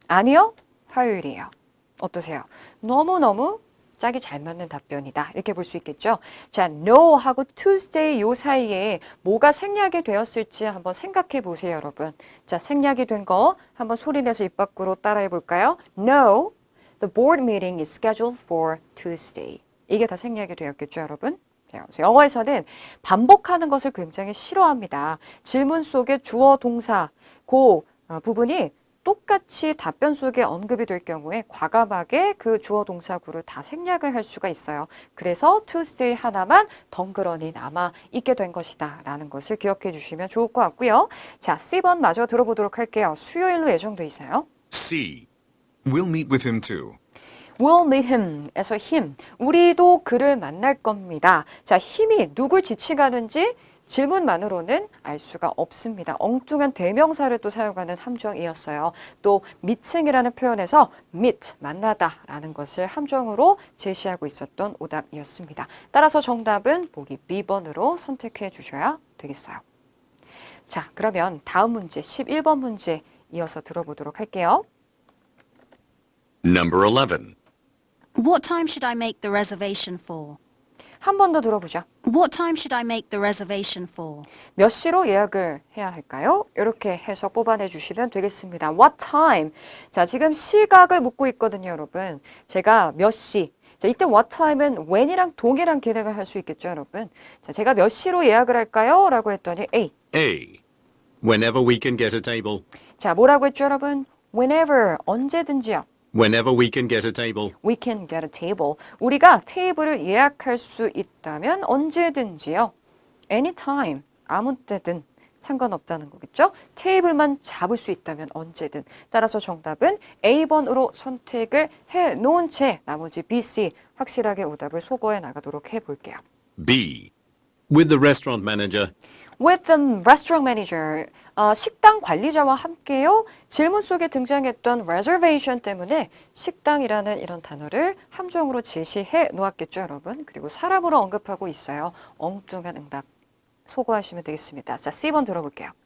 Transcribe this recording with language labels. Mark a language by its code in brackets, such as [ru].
[ko] 아니요. 화요일이에요. 어떠세요? 너무너무 짝이 잘 맞는 답변이다. 이렇게 볼 수 있겠죠. 자, no하고 Tuesday 요 사이에 뭐가 생략이 되었을지 한번 생각해 보세요, 여러분. 자, 생략이 된 거 한번 소리내서 입 밖으로 따라해 볼까요? [en] No, the board meeting is scheduled for Tuesday. [ko] 이게 다 생략이 되었겠죠, 여러분? 그래서 영어에서는 반복하는 것을 굉장히 싫어합니다. 질문 속에 주어, 동사, 그 부분이 똑같이 답변 속에 언급이 될 경우에 과감하게 그 주어 동사구를 다 생략을 할 수가 있어요. 그래서 Tuesday 하나만 덩그러니 남아 있게 된 것이다 라는 것을 기억해 주시면 좋을 것 같고요. 자, C번 마저 들어보도록 할게요. 수요일로 예정돼 있어요. [en] C. We'll meet with him too. We'll meet him에서 him. [ko] 우리도 그를 만날 겁니다. 자, 힘이 누굴 지칭하는지 질문만으로는 알 수가 없습니다. 엉뚱한 대명사를 또 사용하는 함정이었어요. 또 meeting이라는 표현에서 meet, 만나다라는 것을 함정으로 제시하고 있었던 오답이었습니다. 따라서 정답은 보기 B번으로 선택해 주셔야 되겠어요. 자, 그러면 다음 문제 11번 문제 이어서 들어보도록 할게요. [en] Number 11. What time should I make the reservation for? [ko] 한 번 더 들어보죠. [en] What time should I make the reservation for? [ko] 몇 시로 예약을 해야 할까요? 이렇게 해서 뽑아내 주시면 되겠습니다. [en] What time? [ko] 자, 지금 시각을 묻고 있거든요, 여러분. 제가 몇 시? 자, 이때 what time은 when이랑 동일한 기능을 할 수 있겠죠, 여러분. 자, 제가 몇 시로 예약을 할까요? 라고 했더니 A. [en] A. Whenever we can get a table. [ko] 자, 뭐라고 했죠, 여러분? Whenever, 언제든지요. [en] Whenever we can get a table. We can get a table. [ko] 우리가 테이블을 예약할 수 있다면 언제든지요. Anytime, 아무 때든 상관없다는 거겠죠. 테이블만 잡을 수 있다면 언제든. 따라서 정답은 A번으로 선택을 해놓은 채 나머지 B, C 확실하게 오답을 소거해 나가도록 해볼게요. [en] B. With the restaurant manager. With the restaurant manager. [ko] 식당 관리자와 함께요. 질문 속에 등장했던 reservation 때문에 식당이라는 이런 단어를 함정으로 제시해 놓았겠죠, 여러분. 그리고 사람으로 언급하고 있어요. 엉뚱한 응답 소거하시면 되겠습니다. 자, C번 들어볼게요.